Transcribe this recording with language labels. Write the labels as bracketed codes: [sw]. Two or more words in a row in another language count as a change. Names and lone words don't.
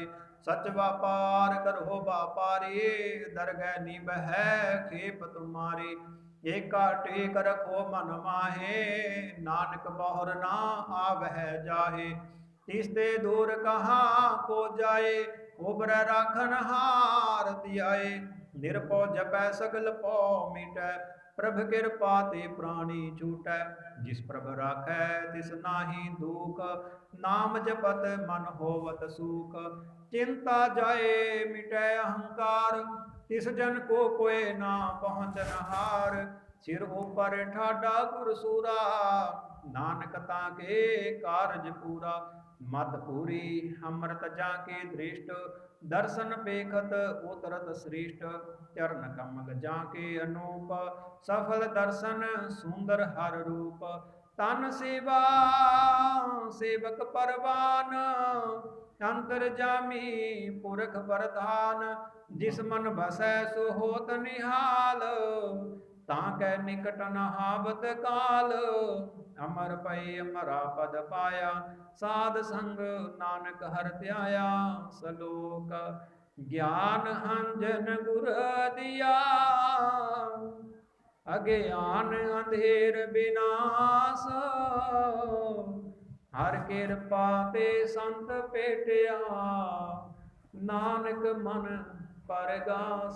[pa] ਸਚ ਵਿਆਪਾਰ ਕਰੋ ਵਿਆਪਾਰੀ, ਦਰਗਹ ਨਿਬਹ ਖੇਪ ਤੁਮ੍ਹਾਰੀ। ਏਕਾ ਟੇਕ ਰਖੋ ਮਨ ਮਾਹੇ, ਨਾਨਕ ਬਹੁਰ ਨਾ ਆਵਹ ਜਾਹੇ। ਤਿਸਤੇ ਦੂਰ ਕਹਾਂ ਕੋ ਜਾਏ, ਉਬਰ ਰਾਖਨ ਹਾਰ ਦਿਆਏ। ਨਿਰਪੌ ਜਪੈ ਸਗਲ ਪੌ ਮਿਟੈ, ਪ੍ਰਭ ਕ੍ਰਿਪਾ ਤੇ ਪ੍ਰਾਣੀ ਛੂਟੈ। ਜਿਸ ਪ੍ਰਭ ਰਾਖੈ ਤਿਸ ਨਾਹਿ ਦੁਖ, ਨਾਮ ਜਪਤ ਮਨ ਹੋਵਤ ਸੁਖ। ਚਿੰਤਾ ਜਾਏ ਮਿਟੈ ਅਹੰਕਾਰ, ਤਿਸ ਜਨ ਕੋ ਕੋਇ ਨਾ ਪਹੁੰਚਨ ਹਾਰ। ਸਿਰ ਊਪਰ ਠਾਡਾ ਗੁਰਸੂਰਾ, ਨਾਨਕ ਤਾਕੇ ਕਾਰਜ ਪੂਰਾ। ਮਤ ਪੂਰੀ ਅੰਮ੍ਰਿਤ ਜਾਕੇ ਦ੍ਰਿਸ਼ਟ, ਦਰਸ਼ਨ ਪੇਖਤ ਉਤਰਤ ਸ੍ਰੇਸ਼ਟ। ਚਰਣ ਕਮਲ ਜਾਕੇ ਅਨੂਪ, ਸਫਲ ਦਰਸ਼ਨ ਸੁੰਦਰ ਹਰ ਰੂਪ। ਤਨ ਸੇਵਾ ਸੇਵਕ ਪਰਵਾਨ, ਅੰਤਰ ਜਾਮੀ ਪੁਰਖ ਪ੍ਰਧਾਨ। ਜਿਸ ਮਨ ਬਸੈ ਸੋ ਹੋਤ ਨਿਹਾਲ, ਤਾਕੈ ਨਿਕਟ ਨ ਹਾਵਤ ਕਾਲ। ਅਮਰ ਪੈ ਅਮਰਾ ਪਦ ਪਾਇਆ, ਸਾਧ ਸੰਗ ਨਾਨਕ ਹਰ ਧਿਆਇਆ। ਸਲੋਕ ਗਿਆਨ ਅੰਜਨ ਗੁਰ ਦੀਆ, ਅਗਿਆਨ ਅੰਧੇਰ ਵਿਨਾਸ਼। ਹਰ ਕ੍ਰਿਪਾ ਤੇ ਸੰਤ ਪੇਟਿਆ, ਨਾਨਕ ਮਨ ਪਰਗਾਸ।